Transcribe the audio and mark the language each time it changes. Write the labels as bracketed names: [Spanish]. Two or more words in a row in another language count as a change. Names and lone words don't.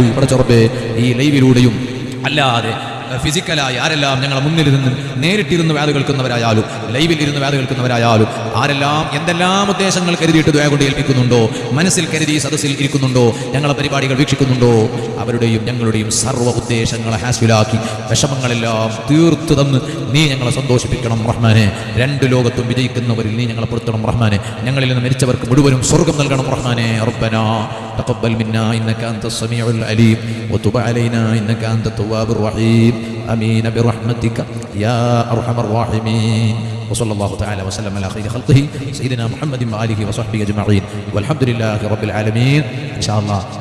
[Malayalam] ഇവിടെ ചെറുപ്പേ ഈ ലൈവിലൂടെയും അല്ലാതെ ഫിസിക്കലായി ആരെല്ലാം ഞങ്ങളെ മുന്നിലിരുന്ന് നേരിട്ടിരുന്ന് വാദ് കേൾക്കുന്നവരായാലും ലൈവിൽ ഇരുന്ന് വാദ് കേൾക്കുന്നവരായാലും ആരെല്ലാം എന്തെല്ലാം ഉദ്ദേശങ്ങൾ കരുതിയിട്ട് ദുആ കൊണ്ട് ഏൽപ്പിക്കുന്നുണ്ടോ, മനസ്സിൽ കരുതി സദസ്സിൽ ഇരിക്കുന്നുണ്ടോ, ഞങ്ങളെ പരിപാടികൾ വീക്ഷിക്കുന്നുണ്ടോ, അവരുടെയും ഞങ്ങളുടെയും സർവ്വ ഉദ്ദേശങ്ങളെ ഹാസ്വിലാക്കി വിഷമങ്ങളെല്ലാം തീർത്തു തന്ന് നീ ഞങ്ങളെ സന്തോഷിപ്പിക്കണം റഹ്മാനെ. രണ്ട് ലോകത്തും വിജയിക്കുന്നവരിൽ നീ ഞങ്ങളെ പെടുത്തണം റഹ്മാനെ. ഞങ്ങളിൽ നിന്ന് മരിച്ചവർക്ക് മുഴുവനും സ്വർഗ്ഗം നൽകണം റഹ്മാനെ. [Arabic] ربنا تقبل منا إنك أنت السميع العليم وتب علينا إنك أنت التواب الرحيم. آمين برحمتك يا أرحم الراحمين. وصلى الله تعالى وسلم على خير خلقه سيدنا محمد وآله وصحبه أجمعين والحمد لله رب العالمين. إن شاء الله